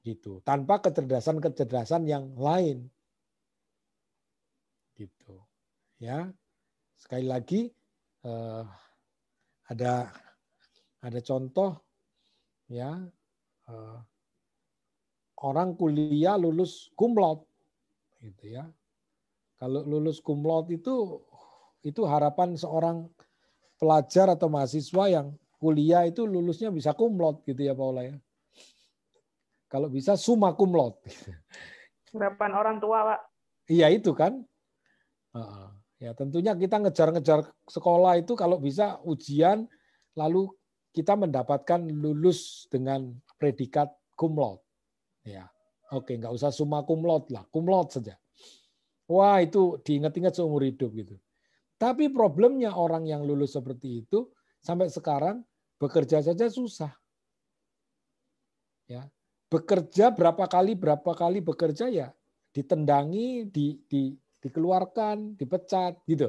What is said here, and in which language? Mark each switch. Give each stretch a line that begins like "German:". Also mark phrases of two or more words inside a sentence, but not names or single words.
Indonesian: gitu, tanpa kecerdasan-kecerdasan yang lain, gitu, ya. Sekali lagi ada contoh, ya, orang kuliah lulus
Latin: cum laude,
Indonesian: gitu ya. Kalau lulus
Latin: cum laude
Indonesian: itu harapan seorang pelajar atau mahasiswa yang kuliah itu lulusnya bisa
Latin: cum laude,
Indonesian: gitu ya Paula ya. Kalau bisa
Latin: summa cum laude.
Indonesian: Harapan orang tua, Pak. Iya itu kan. Ya tentunya kita ngejar-ngejar sekolah itu kalau bisa ujian lalu kita mendapatkan lulus dengan predikat
Latin: cum laude.
Indonesian: Ya, oke, nggak usah
Latin: summa cum laude
Indonesian: lah,
Latin: cum laude
Indonesian: saja. Wah itu diingat-ingat seumur hidup gitu. Tapi problemnya orang yang lulus seperti itu sampai sekarang bekerja saja susah. Ya, bekerja berapa kali bekerja ya ditendangi, dikeluarkan, dipecat gitu.